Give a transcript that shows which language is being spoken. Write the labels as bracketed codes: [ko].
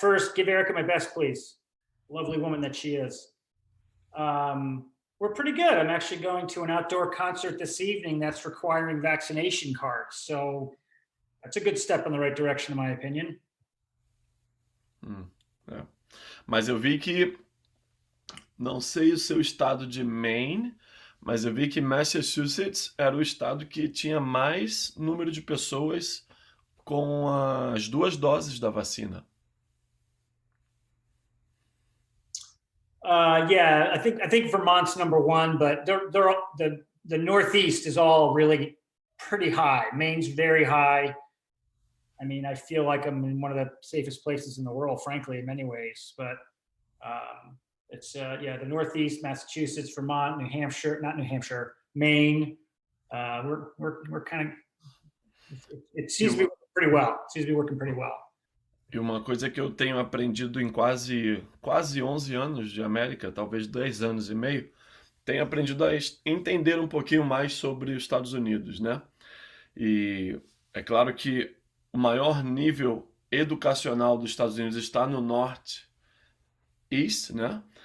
[en] First, give Erica my best, please. Lovely woman that she is. We're pretty good. I'm actually going to an outdoor concert this evening that's requiring vaccination cards. So that's a good step in the right direction, in my opinion. [pt] Mas eu vi que, não sei o seu estado de Maine, mas eu vi que Massachusetts era o estado que tinha mais número de pessoas com as 2 doses da vacina. [en] Yeah, I think Vermont's number 1, but the Northeast is all really pretty high. Maine's very high. I mean, I feel like I'm in one of the safest places in the world, frankly, in many ways. But it's the Northeast, Massachusetts, Vermont, New Hampshire, not New Hampshire, Maine. We're kind of, it seems to be working pretty well. It seems to be working pretty well. [pt] E uma coisa que eu tenho aprendido em quase 11 anos de América, talvez 10 anos e meio, tenho aprendido a entender um pouquinho mais sobre os Estados Unidos, né? E é claro que o maior nível educacional dos Estados Unidos está no Northeast, né?